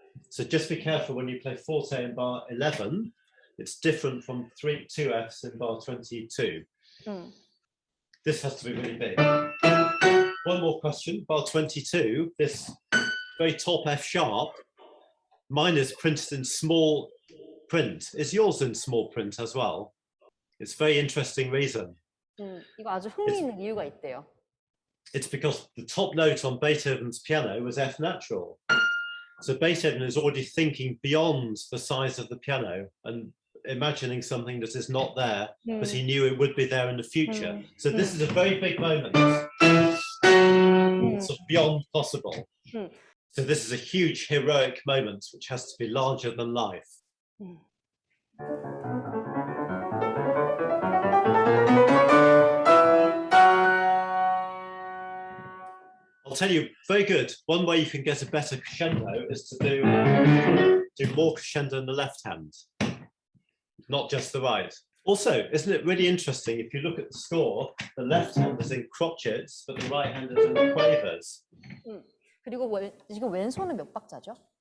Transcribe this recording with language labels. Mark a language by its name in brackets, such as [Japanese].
[English] So just be careful when you play forte in bar 11. It's different from 2 Fs in bar 22. This has to be really big. One more question, bar 22, this very top F sharp, mine is printed in small print. Is yours in small print as well? It's a very interesting reason. [Korean] 이거 아주 흥미있는 이유가 있대요. [English] It's because the top note on Beethoven's piano was F natural. So Beethoven is already thinking beyond the size of the piano and imagining something that is not there, but he knew it would be there in the future. So this is a very big moment. Sort of beyond possible. So this is a huge heroic moment which has to be larger than life. I'll tell you, very good. One way you can get a better crescendo is to do more crescendo in the left hand, not just the right. Also, isn't it really interesting, if you look at the score, the left hand is in crotchets, but the right hand is in quavers. [Korean] 그리고 지금 왼손은 몇 박자죠?